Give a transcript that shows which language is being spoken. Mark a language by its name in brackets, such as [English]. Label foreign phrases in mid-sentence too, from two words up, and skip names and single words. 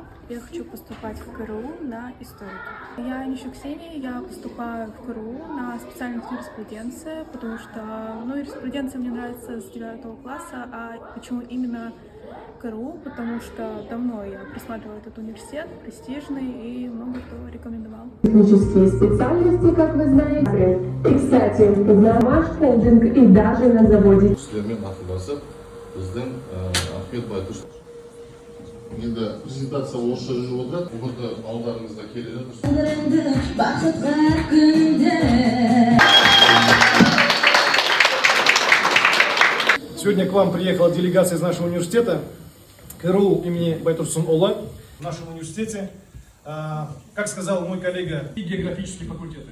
[Russian] Я хочу поступать в КРУ на историка. Я Онищук Ксения, я поступаю в КРУ на специальность юриспруденция, потому что юриспруденция мне нравится с 9 класса, а почему именно КРУ? Потому что давно я присматривала этот университет, престижный, и много кто рекомендовал. Технические специальности, как вы знаете. И, кстати, на ваш холдинг и даже на заводе. [Kazakh] Енді презентация осы жүріп отырады. Бүгінгі ауылдарыңызда келе жатыр. [Russian] Сегодня к вам приехала делегация из нашего университета, КРУ имени Байтурсун-Улы. В нашем университете, как сказал мой коллега, и географические факультеты.